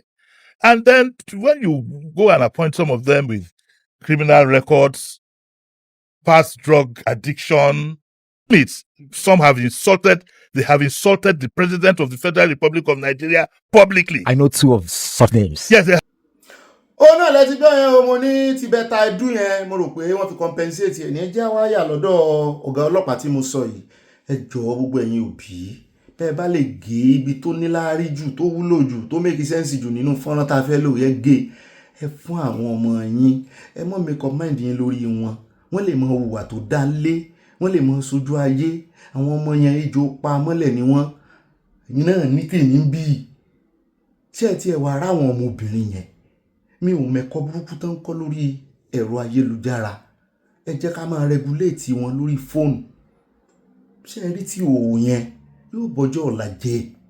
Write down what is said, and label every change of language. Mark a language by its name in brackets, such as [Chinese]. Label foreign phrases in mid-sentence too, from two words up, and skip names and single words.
[English] And then when you go and appoint some of them with criminal records, past drug addiction, some have insulted the President of the Federal Republic of Nigeria publicly. I know two of such names. Yes, they [Yoruba] ó náà lẹ́tí gbọ́ yẹn o mo ní ti bẹ́ta ẹdún yẹn mo rò pé wọ́n fi compensate ẹ̀ ní ẹjẹ́ wáyà lọ́dọ̀ ọ̀gá ọlọ́pàá tí mo sọ yìí ẹ jọ̀ọ́ gbogbo ẹ̀yin òbí bẹ́ẹ̀ bá lè gé ibi tó níláárí jù tó wúlò jù tó [English] make sense [Yoruba] jù nínú fọ́nrán tá a fẹ́ lò yẹ gé ẹ fún àwọn ọmọ yín ẹ mọ́ [English] make up [Yoruba] mind yín lórí wọn wọ́n lè mọ hùwà tó dá lé wọ́n lè mọ sojú ayé àwọn ọmọ yẹn ejò pa mọ́lẹ̀ ni wọ́n ẹ̀yin náà ní tèmi ń bí tí ẹ ti ẹ̀ wá ara àwọn ọmọbìnrin yẹn mi ò mẹ́kọ́ burúkú tán kọ́ lórí ẹ̀rọ ayélujára ẹ jẹ́ ká máa regulate wọn lórí fóònù ṣé ẹ rí tí òun yẹn yóò bọ́jọ́ ọ̀la jẹ́